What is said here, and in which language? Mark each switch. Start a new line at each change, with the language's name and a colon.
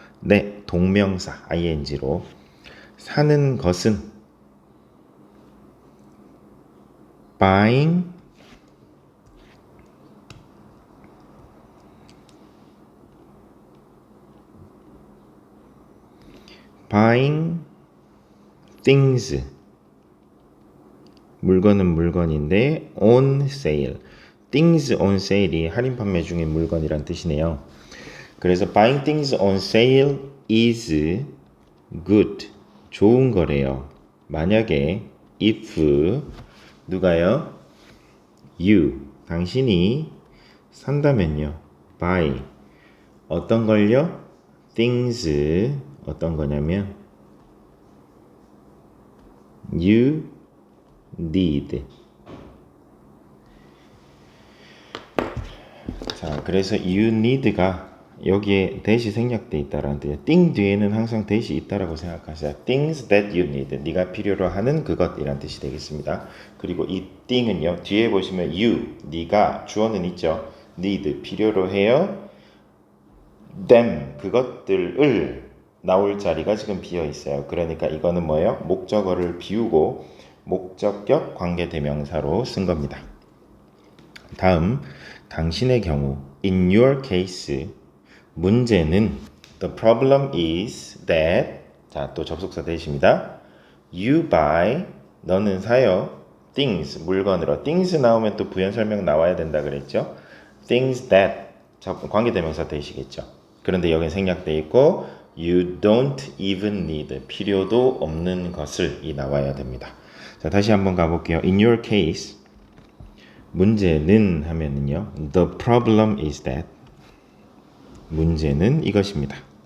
Korean: 네, 동명사 ing로 사는 것은
English: buying things
Korean: 물건은 물건인데 on sale
English: things on sale
Korean: 이 할인 판매 중인 물건이란 뜻이네요.
English: 그래서 buying things on sale is good
Korean: 좋은 거래요. 만약에 if 누가요? you 당신이 산다면요. buy 어떤 걸요?
English: things
Korean: 어떤 거냐면
English: you need.
Korean: 자, 그래서 you need가 여기에 that이 생략돼 있다라는 뜻이에요. thing 뒤에는 항상 that이 있다라고 생각하세요.
English: things that you need.
Korean: 네가 필요로 하는 그것이란 뜻이 되겠습니다. 그리고 이 thing은요. 뒤에 보시면 you, 네가 주어는 있죠. need 필요로 해요. them 그것들을 나올 자리가 지금 비어 있어요. 그러니까 이거는 뭐예요? 목적어를 비우고 목적격 관계대명사로 쓴 겁니다. 다음 당신의 경우
English: in your case
Korean: 문제는
English: the problem is that
Korean: 자, 또 접속사 대시입니다. you buy 너는 사요. things 물건으로 things 나오면 또 부연 설명 나와야 된다 그랬죠. things that 관계대명사 대시겠죠. 그런데 여기 생략돼 있고
English: you don't even need
Korean: 필요도 없는 것을 이 나와야 됩니다. 자, 다시 한번 가볼게요. in your case 문제는 하면은요.
English: the problem is that
Korean: 문제는 이것입니다.